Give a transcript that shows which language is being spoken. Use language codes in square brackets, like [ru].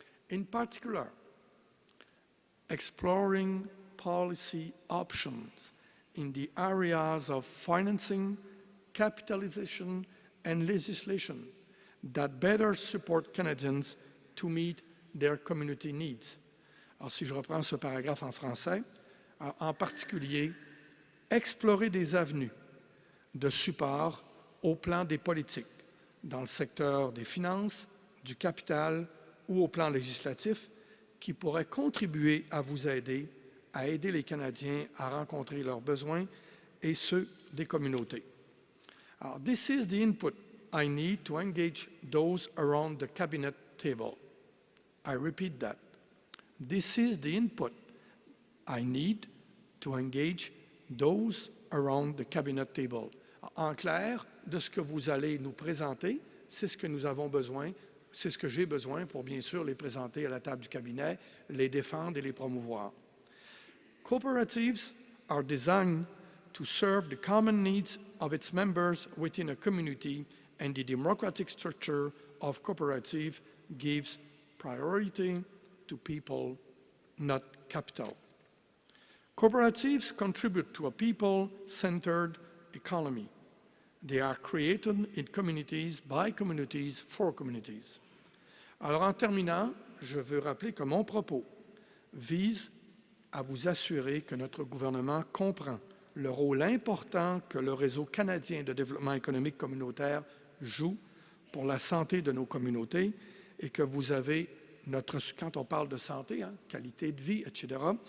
[en] In particular, exploring policy options in the areas of financing, capitalization, and legislation that better support Canadians to meet their community needs. [fr] Alors, si je reprends ce paragraphe en français, en particulier, explorer des avenues de support au plan des politiques, dans le secteur des finances, du capital ou au plan législatif, qui pourraient contribuer à vous aider à aider les Canadiens à rencontrer leurs besoins et ceux des communautés. Alors, [en] this is the input I need to engage those around the cabinet table. I repeat that. This is the input I need to engage those around the cabinet table. [fr] En clair, de ce que vous allez nous présenter, c'est ce que nous avons besoin, c'est ce que j'ai besoin pour bien sûr les présenter à la table du cabinet, les défendre et les promouvoir. [en] Cooperatives are designed to serve the common needs of its members within a community, and the democratic structure of cooperative gives priority to people, not capital. Cooperatives contribute to a people-centered economy. They are created in communities, by communities, for communities. [fr] Alors, en terminant, je veux rappeler que mon propos vise à vous assurer que notre gouvernement comprend le rôle important que le Réseau canadien de développement économique communautaire joue pour la santé de nos communautés et que vous avez quand on parle de santé, qualité de vie, etc.